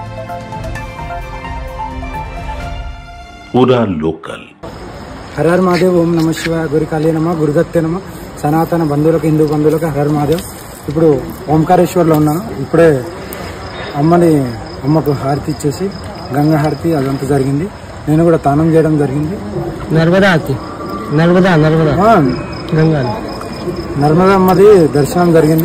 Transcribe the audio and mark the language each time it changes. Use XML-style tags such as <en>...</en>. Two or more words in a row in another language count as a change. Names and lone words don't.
<hi>पूरा लोकल। हर हर महादेव, ओम नमः शिवाय, गुरुकाली नमः, गुरुदत्ते नमः,</hi> <te>సనాతన బంధువులకు హిందూ బంధువులకు</te> <hi>हर हर महादेव.</hi> <te>ఇప్పుడు ఓంకారేశ్వర్లో ఉన్నాను. ఇప్పుడే అమ్మకు హారతి ఇచ్చేసి గంగా హారతి అదంతా జరిగింది. నేను కూడా తానం చేయడం జరిగింది. నర్మదా అమ్మది దర్శనం జరిగింది.</te>